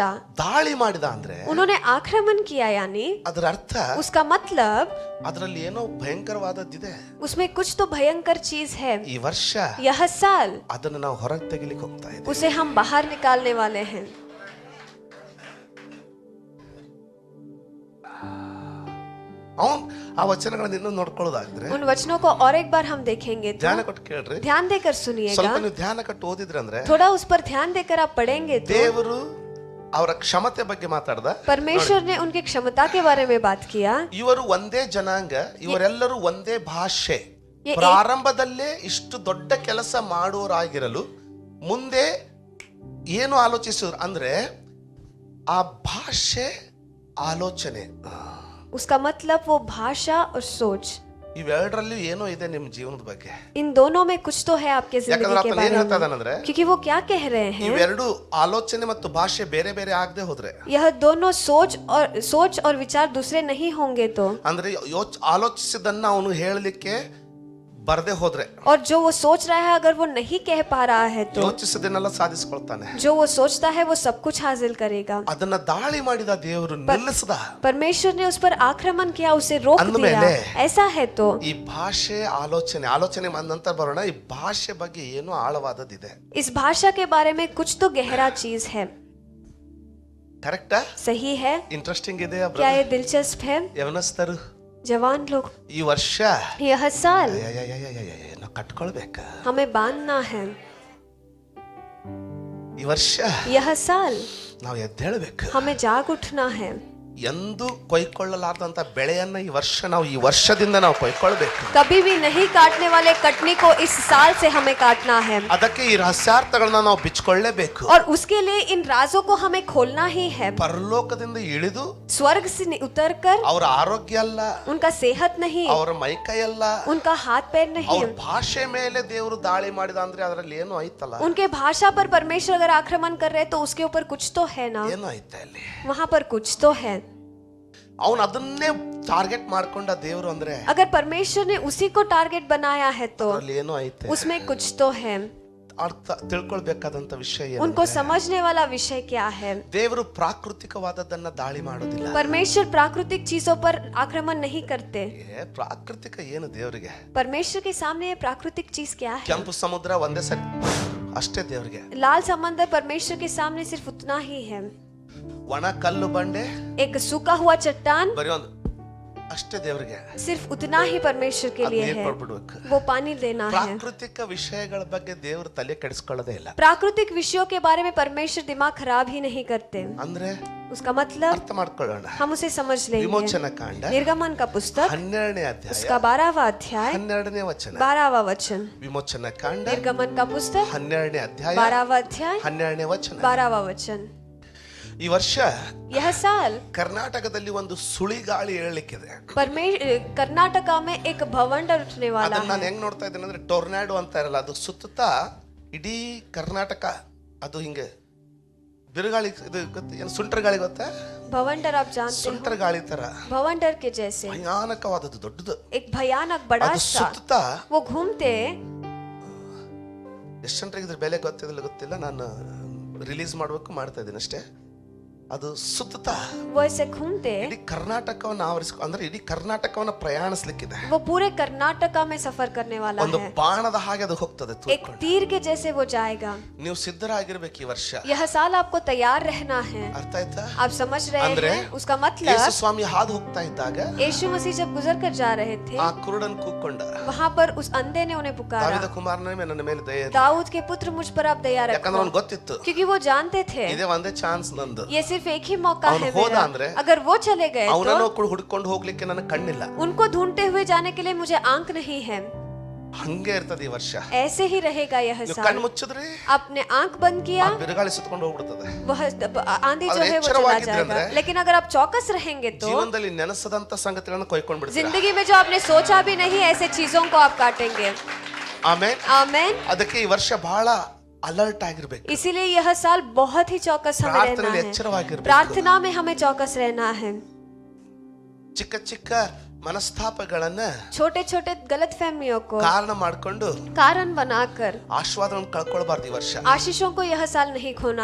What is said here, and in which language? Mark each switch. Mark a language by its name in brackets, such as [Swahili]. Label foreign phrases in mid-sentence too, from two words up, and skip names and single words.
[Kannada] ದಾಳಿ ಮಾಡಿದ ಅಂದ್ರೆ [Hindi] उन्होंने आक्रमण किया, यानी [Kannada] ಅದರ ಅರ್ಥ [Hindi] उसका मतलब [Kannada] ಅದರಲ್ಲಿ ಏನೋ ಭಯಂಕರವಾದದ್ದಿದೆ. [Hindi] उसमें कुछ तो भयंकर चीज है। [Kannada] ಈ ವರ್ಷ [Hindi] यह साल [Kannada] ಅದನ್ನು ನಾವು ಹೊರಗೆ ತೆಗಿಲಿಕ್ಕೆ ಹೋಗ್ತಾ ಇದ್ದೀವಿ. [Hindi] उसे हम बाहर निकालने वाले हैं। [Kannada] ಅವನ್ ಆ ವಚನಗಳನ್ನ ಇನ್ನೂ ನೋಡ್ಕೊಳ್ಳೋದಾದ್ರೆ [Hindi] उन वचनों को और एक बार हम देखेंगे तो [Kannada] ಧ್ಯಾನ ಕೊಟ್ಟು ಕೇಳ್ರಿ, [Hindi] ध्यान देकर सुनिएगा, [Kannada] ಸ್ವಲ್ಪ ನೀವು ಧ್ಯಾನ ಕೊಟ್ಟು ಓದಿದ್ರೆ ಅಂದ್ರೆ [Hindi] थोड़ा उस पर ध्यान देकर आप पढ़ेंगे तो [Kannada] ದೇವರು ಅವರ ಕ್ಷಮತೆ ಬಗ್ಗೆ ಮಾತಾಡ್ದ. [Hindi] परमेश्वर ने उनकी क्षमता के बारे में बात किया। [Kannada] ಇವರು ಒಂದೇ ಜನಾಂಗ, ಇವರೆಲ್ಲರೂ ಒಂದೇ ಭಾಷೆ. [Hindi] ये [Kannada] ಪ್ರಾರಂಭದಲ್ಲೇ ಇಷ್ಟು ದೊಡ್ಡ ಕೆಲಸ ಮಾಡುವರಾಗಿರಲು ಮುಂದೆ ಏನು ಆಲೋಚಿಸಿದ್ರು ಅಂದ್ರೆ ಆ ಭಾಷೆ ಆಲೋಚನೆ, [Hindi] उसका मतलब वो भाषा और सोच, [Kannada] ಇವೆರಡರಲ್ಲಿ ಏನೋ ಇದೆ ನಿಮ್ಮ ಜೀವನದ ಬಗ್ಗೆ. [Hindi] इन दोनों में कुछ तो है आपके [Kannada] ಯಾಕಂದ್ರೆ [Hindi] जिंदगी के [Kannada] ಆತನ ಏನ್ [Hindi] बारे [Kannada] ಹೇಳ್ತಾ [Hindi] में, [Kannada] ಇದ್ದಾನಂದ್ರೆ [Hindi] क्योंकि वो क्या कह रहे हैं, [Kannada] ಇವೆರಡು ಆಲೋಚನೆ ಮತ್ತು ಭಾಷೆ ಬೇರೆ ಬೇರೆ ಆಗದೆ ಹೋದ್ರೆ, [Hindi] यह दोनों सोच और विचार दूसरे नहीं होंगे तो, [Kannada] ಅಂದ್ರೆ ಆಲೋಚಿಸಿದನ್ನ ಅವನು ಹೇಳಲಿಕ್ಕೆ ಬರದೆ ಹೋದ್ರೆ, [Hindi] और जो वो सोच रहा है अगर वो नहीं कह पा रहा है तो, [Kannada] ಯೋಚಿಸಿದನ್ನೆಲ್ಲ ಸಾಧಿಸಿಕೊಳ್ತಾನೆ. [Hindi] जो वो सोचता है वो सब कुछ हासिल करेगा। [Kannada] ಅದನ್ನ ದಾಳಿ ಮಾಡಿದ ದೇವರು ನಿಲ್ಲಿಸದ. [Hindi] परमेश्वर ने उस पर आक्रमण किया, उसे रोक दिया। ऐसा है तो [Kannada] ಈ ಭಾಷೆ ಆಲೋಚನೆ ನಂತರ ಬರೋಣ. ಈ ಭಾಷೆ ಬಗ್ಗೆ ಏನೋ ಆಳವಾದದಿದೆ. [Hindi] इस भाषा के बारे में कुछ तो गहरा चीज है। [Kannada] ಕರೆಕ್ಟಾ? [Hindi] सही है, [Kannada] ಇಂಟ್ರೆಸ್ಟಿಂಗ್ ಇದೆಯಾ [Hindi] क्या ये दिलचस्प है? [Kannada] ಯವನಸ್ಥರು [Hindi] जवान लोग, [Kannada] ಈ ವರ್ಷ [Hindi] यह साल [Kannada] ನಾವು ಕಟ್ಕೊಳ್ಬೇಕ. [Hindi] हमें बांधना है, [Kannada] ಈ ವರ್ಷ [Hindi] यह साल [Kannada] ನಾವು ಎದ್ದೇಳಬೇಕು. [Hindi] हमें जाग उठना है। [Kannada] ಎಂದು ಕೊಯ್ಕೊಳ್ಳಲಾರ್ದಂತ ಬೆಳೆಯನ್ನ ಈ ವರ್ಷದಿಂದ ನಾವು ಕೊಯ್ಕೊಳ್ಬೇಕು. [Hindi] कभी भी नहीं काटने वाले कटनी को इस साल से हमें काटना है, [Kannada] ಅದಕ್ಕೆ ಈ ರಹಸ್ಯಾರ್ಥಗಳನ್ನ ನಾವು ಬಿಚ್ಕೊಳ್ಳೇಬೇಕು. [Hindi] और उसके लिए इन राजों को हमें खोलना ही है। [Kannada] ಪರಲೋಕದಿಂದ ಇಳಿದು [Hindi] स्वर्ग से उतरकर, [Kannada] ಅವರ ಆರೋಗ್ಯ ಅಲ್ಲ, [Hindi] उनका सेहत नहीं, [Kannada] ಅವರ ಮೈಕೈ ಅಲ್ಲ, [Hindi] उनका हाथ पैर नहीं, [Kannada] ಅವ್ರ ಭಾಷೆ ಮೇಲೆ ದೇವರು ದಾಳಿ ಮಾಡಿದ ಅಂದ್ರೆ ಅದರಲ್ಲಿ ಏನೋ ಐತಲ್ಲ, [Hindi] उनके भाषा पर परमेश्वर अगर आक्रमण कर रहे तो उसके ऊपर कुछ तो है ना, [Kannada] ಏನೋ ಐತೆ ಅಲ್ಲಿ. [Hindi] वहां पर कुछ तो है। [Kannada] ಅವನು ಅದನ್ನೇ ಟಾರ್ಗೆಟ್ ಮಾಡ್ಕೊಂಡ ದೇವರು ಅಂದ್ರೆ [Hindi] अगर परमेश्वर ने उसी को टारगेट बनाया है तो [Kannada] ಅದರಲ್ಲಿ ಏನೋ ಐತೆ. [Hindi] उसमें कुछ तो है। [Kannada] ಅರ್ಥ ತಿಳ್ಕೊಳ್ಬೇಕಾದಂತ ವಿಷಯ [Hindi] उनको [Kannada] ಏನು? [Hindi] समझने वाला विषय क्या है? [Kannada] ದೇವರು ಪ್ರಾಕೃತಿಕವಾದದ್ದನ್ನ ದಾಳಿ ಮಾಡೋದಿಲ್ಲ. [Hindi] परमेश्वर प्राकृतिक चीजों पर आक्रमण नहीं करते। [Kannada] ಪ್ರಾಕೃತಿಕ ಏನು ದೇವರಿಗೆ? [Hindi] परमेश्वर के सामने ये प्राकृतिक चीज क्या है? [Kannada] ಕೆಂಪು ಸಮುದ್ರ ಒಂದೇ ಸರಿ ಅಷ್ಟೇ ದೇವರಿಗೆ. [Hindi] लाल समंदर परमेश्वर के सामने सिर्फ उतना ही है। [Kannada] ಒಣ ಕಲ್ಲು ಬಂಡೆ [Hindi] एक सूखा हुआ चट्टान [Kannada] ಬರೀ ಒಂದು ಅಷ್ಟೇ ದೇವರಿಗೆ. [Hindi] सिर्फ उतना ही परमेश्वर के लिए है, वो पानी देना है। [Kannada] ಪ್ರಾಕೃತಿಕ ವಿಷಯಗಳ ಬಗ್ಗೆ ದೇವರು ತಲೆ ಕೆಡಿಸ್ಕೊಳ್ಳೋದೇ ಇಲ್ಲ. [Hindi] प्राकृतिक विषयों के बारे में परमेश्वर दिमाग खराब ही नहीं करते। [Kannada] ಅಂದ್ರೆ [Hindi] उसका मतलब [Kannada] ಅರ್ಥ ಮಾಡ್ಕೊಳ್ಳೋಣ. [Hindi] हम उसे समझ लेंगे। [Kannada] ವಿಮೋಚನ ಕಾಂಡ [Hindi] निर्गमन का पुस्तक [Kannada] 12ನೇ ಅಧ್ಯಾಯ [Hindi] उसका 12वां अध्याय [Kannada] 12ನೇ ವಚನ. [Hindi] 12वां वचन। [Kannada] ವಿಮೋಚನ ಕಾಂಡ [Hindi] निर्गमन का पुस्तक [Kannada] 12ನೇ ಅಧ್ಯಾಯ [Hindi] 12वां अध्याय [Kannada] 12ನೇ ವಚನ. [Hindi] 12वां वचन। [Kannada] ಈ ವರ್ಷ [Hindi] यह साल [Kannada] ಕರ್ನಾಟಕದಲ್ಲಿ ಒಂದು ಸುಳಿಗಾಳಿ ಏಳಲಿಕ್ಕಿದೆ. [Hindi] कर्नाटका में एक भवंडर उठने वाला [Kannada] ಅದನ್ನ ನಾನು [Hindi] है। [Kannada] ಹೆಂಗ್ ನೋಡ್ತಾ ಇದ್ದೇನೆ ಅಂದ್ರೆ ಟೊರ್ನಾಡೋ ಅಂತ ಇರಲ್ಲ, ಅದು ಸುತ್ತುತ್ತಾ ಇಡೀ ಕರ್ನಾಟಕ ಅದು ಹಿಂಗೆ ಬಿರುಗಾಳಿ, ಇದು ಏನು ಸುಂಟರ್ ಗಾಳಿ ಗೊತ್ತಾ? [Hindi] भवंडर आप जानते [Kannada] ಸುಂಟರ್ [Hindi] हो, [Kannada] ಗಾಳಿ ತರ [Hindi] भवंडर के जैसे [Kannada] ಭಯಾನಕವಾದದ್ದು ದೊಡ್ಡದು. [Hindi] एक भयानक बड़ा [Kannada] ಅದು [Hindi] सा, [Kannada] ಸುತ್ತುತ್ತಾ [Hindi] वो घूमते। [Kannada] ಎಷ್ಟು ಜನರಿಗೆ ಇದ್ರ ಬೆಲೆ ಗೊತ್ತಿಲ್ಲ, ನಾನು ರಿಲೀಸ್ ಮಾಡ್ಬೇಕು ಮಾಡ್ತಾ ಇದ್ದೀನಿ ಅಷ್ಟೇ. ಅದು ಸುತ್ತುತ್ತಾ [Hindi] वो ऐसे घूमते [Kannada] ಇಡೀ ಕರ್ನಾಟಕವನ್ನು ಆವರಿಸ್ಕೊ ಅಂದ್ರೆ ಇಡೀ ಕರ್ನಾಟಕವನ್ನು ಪ್ರಯಾಣಿಸ್ಲಿಕ್ಕಿದೆ. [Hindi] वो पूरे कर्नाटका में सफर करने वाला [Kannada] ಒಂದು [Hindi] है। [Kannada] ಬಾಣದ ಹಾಗೆ ಅದು ಹೋಗ್ತದೆ [Hindi] एक [Kannada] ತೂರ್ಕೊಂಡು. [Hindi] तीर के जैसे वो जाएगा। [Kannada] ನೀವು ಸಿದ್ಧರಾಗಿರ್ಬೇಕು ಈ ವರ್ಷ. [Hindi] यह साल आपको तैयार रहना है। [Kannada] ಅರ್ಥ ಆಯ್ತಾ? [Hindi] आप समझ रहे [Kannada] ಅಂದ್ರೆ [Hindi] हैं उसका [Kannada] ಯೇಸು [Hindi] मतलब? [Kannada] ಸ್ವಾಮಿ ಹಾದು ಹೋಗ್ತಾ ಇದ್ದಾಗ [Hindi] यीशु मसीह जब गुजर कर जा रहे थे [Kannada] ಆ ಕುರುಡನ್ ಕೂಕ್ಕೊಂಡ, [Hindi] वहां पर उस अंधे ने उन्हें पुकारा, [Kannada] ದಾವೀದ ಕುಮಾರನ ನನ್ನ ಮೇಲೆ ದಯೆ ಇರಲಿ. [Hindi] दाऊद के पुत्र मुझ पर आप दया [Kannada] ಯಾಕಂದ್ರೆ [Hindi] रखो, [Kannada] ಅವ್ನು ಗೊತ್ತಿತ್ತು [Hindi] क्योंकि वो जानते थे [Kannada] ಇದೇ ಒಂದೇ ಚಾನ್ಸ್ ನಂದು. [Hindi] ये सिर्फ एक ही मौका [Kannada] ಅವ್ನು [Hindi] है [Kannada] ಹೋದ [Hindi] मेरा। [Kannada] ಅಂದ್ರೆ [Hindi] अगर वो चले गए [Kannada] ಅವನನ್ನು [Hindi] तो [Kannada] ಹುಡ್ಕೊಂಡು ಹೋಗ್ಲಿಕ್ಕೆ ನನಗೆ ಕಣ್ಣಿಲ್ಲ. [Hindi] उनको ढूंढते हुए जाने के लिए मुझे आंख नहीं है। [Kannada] ಹಂಗೆ ಇರ್ತದೆ ಈ ವರ್ಷ. [Hindi] ऐसे ही रहेगा यह [Kannada] ನೀವು [Hindi] साल। [Kannada] ಕಣ್ಣು ಮುಚ್ಚಿದ್ರಿ [Hindi] आपने आंख बंद किया, [Kannada] ಆ ಬಿರುಗಾಳಿ ಸುತ್ತಕೊಂಡು ಹೋಗ್ಬಿಡ್ತದೆ. [Hindi] वह आंधी जो अगर है वो चला [Kannada] एಚ್ಚರವಾಗಿದ್ರೆ [Hindi] जाएगा। [Kannada] ಅಂದ್ರೆ [Hindi] लेकिन अगर आप चौकस रहेंगे तो [Kannada] ಜೀವನದಲ್ಲಿ ನೆನೆಸದಂತ ಸಂಗತಿಗಳನ್ನು ಕೊಯ್ಕೊಂಡು ಬಿಡ್ತೀರಾ. [Hindi] जिंदगी में जो आपने सोचा भी नहीं ऐसे चीजों को आप काटेंगे। [Kannada] ಆಮೇನ್. [Hindi] आमेन। [Kannada] ಅದಕ್ಕೆ ಈ ವರ್ಷ ಬಹಳ ಅಲರ್ಟ್ ಆಗಿರ್ಬೇಕು. [Hindi] इसीलिए यह साल बहुत ही चौकस हमें रहना [Kannada] ಪ್ರಾರ್ಥನೆಯಲ್ಲಿ [Hindi] है। [Kannada] ಎಚ್ಚರವಾಗಿರ್ಬೇಕು. [Hindi] प्रार्थना में हमें चौकस रहना है। [Kannada] ಚಿಕ್ಕ ಚಿಕ್ಕ ಮನಸ್ತಾಪಗಳನ್ನ [Hindi] छोटे छोटे गलत फहमियों को [Kannada] ಕಾರಣ ಮಾಡ್ಕೊಂಡು [Hindi] कारण बनाकर [Kannada] ಆಶೀರ್ವಾದವನ್ನು ಕಳ್ಕೊಳ್ಬಾರ್ದು ಈ ವರ್ಷ. [Hindi] आशीषों को यह साल नहीं खोना